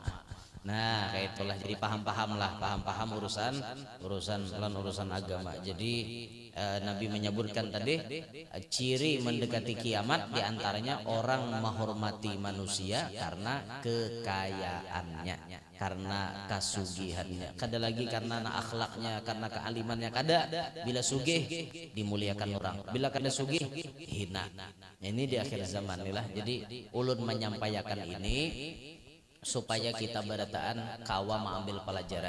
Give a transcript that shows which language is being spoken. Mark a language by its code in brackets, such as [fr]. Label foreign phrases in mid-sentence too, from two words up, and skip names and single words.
[id] Nah kayak itulah jadi paham-paham lah, paham-paham urusan agama. Jadi Nabi menyebutkan tadi ciri mendekati kiamat diantaranya orang menghormati manusia karena kekayaannya, karena kasugihannya, [bjn] kada lagi karena akhlaknya, karena kealimannya kada. Bila sugih dimuliakan orang, bila kada sugih hina. Ini di akhir zaman inilah. Jadi ulun menyampaikan ini supaya kita berataan kawa mengambil pelajaran.